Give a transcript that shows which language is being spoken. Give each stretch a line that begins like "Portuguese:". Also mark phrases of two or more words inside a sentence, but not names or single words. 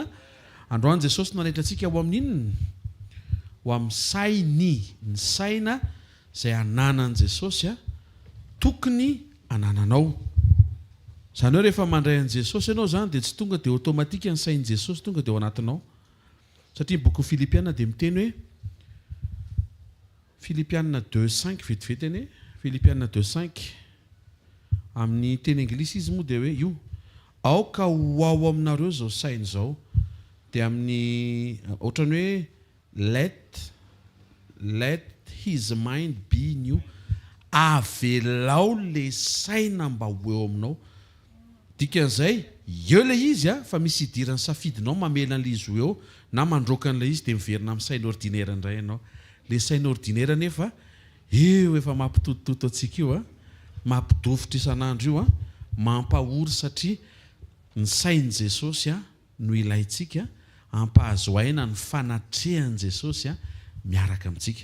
Malagasy: Androany Jesosy nanaitra antsika ho amin'inona ho amin'ny sain'i ny saina izay ananan'i Jesosy tokony anananao zany hoe rehefa mandray an'i Jesosy ianao zany dia tsy tonga dia automatika ny sain'i Jesosy tonga dia ao anatinao satria boky Filipiana dia miteny hoe Filipiana 2:5 vetivety eny Filipiana 2:5 amin'ny teny anglisy izy moa dia hoe io aoka ho ao aminareo zao saina zao dia amin'ny ohatrany hoe
English: let his mind be new
Malagasy: avelao le saina mba ho eo aminao dikan'izay eo le izy fa misy idirany safidinao mamela an'le izy ho eo na mandroaka an'le izy dia miverina amin'ny saina ordinaire indray ianao le saina ordinaire nefa eo efa mampitotototo antsika io mampidofitra isan'andro io mampahory satria ny sain'i Jesosy no ilayntsika ampahazoaina ny fanatrehan'i Jesosy miaraka amintsika.